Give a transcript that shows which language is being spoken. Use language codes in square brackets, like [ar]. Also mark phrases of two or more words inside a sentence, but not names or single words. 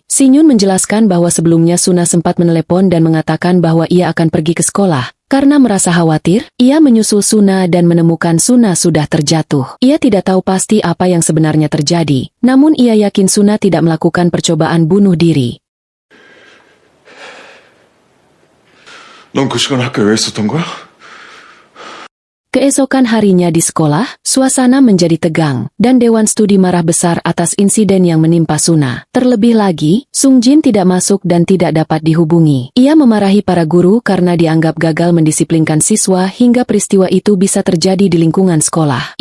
[id] Sinyun menjelaskan bahwa sebelumnya Suna sempat menelepon dan mengatakan bahwa ia akan pergi ke sekolah. Karena merasa khawatir, ia menyusul Suna dan menemukan Suna sudah terjatuh. Ia tidak tahu pasti apa yang sebenarnya terjadi, namun ia yakin Suna tidak melakukan percobaan bunuh diri. [ko] 넌 그 시간 학교에 왜 있었던 거야? [id] Keesokan harinya di sekolah, suasana menjadi tegang, dan Dewan Studi marah besar atas insiden yang menimpa Suna. Terlebih lagi, Sung Jin tidak masuk dan tidak dapat dihubungi. Ia memarahi para guru karena dianggap gagal mendisiplinkan siswa hingga peristiwa itu bisa terjadi di lingkungan sekolah.